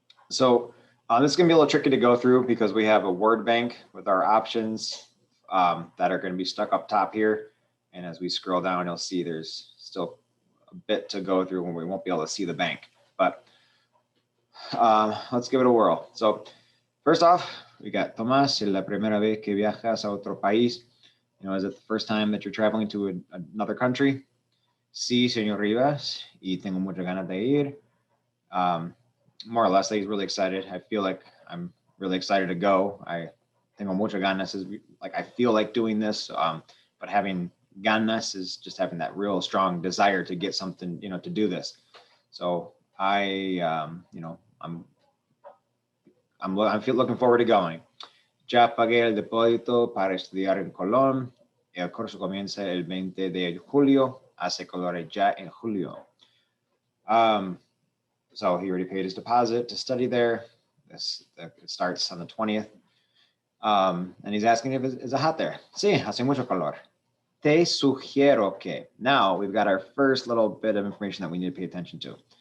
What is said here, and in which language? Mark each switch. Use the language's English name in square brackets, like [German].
[English] So this is going to be a little tricky to go through because we have a word bank with our options that are going to be stuck up top here. And as we scroll down, you'll see there's still a bit to go through when we won't be able to see the bank. But let's give it a whirl. So first off, we got [Spanish] Tomás, es la primera vez que viajas a otro país. [English] You know, is it the first time that you're traveling to another country? [Spanish] Sí, señor Rivas, y tengo muchas ganas de ir. [English] More or less, he's really excited. I feel like I'm really excited to go. I [Spanish] tengo muchas ganas [English] is like I feel like doing this, but having ganas is just having that real strong desire to get something, you know, to do this. So you know, I'm looking forward to going. [Spanish] Ya pagué el depósito para estudiar en Colón. El curso comienza el 20 de julio. Hace calor ya en julio. [English] So he already paid his deposit to study there. It starts on the 20th. And he's asking if it's hot there. [Spanish] Sí, hace mucho calor. Te sugiero que. [English] Now we've got our first little bit of information that we need to pay attention to.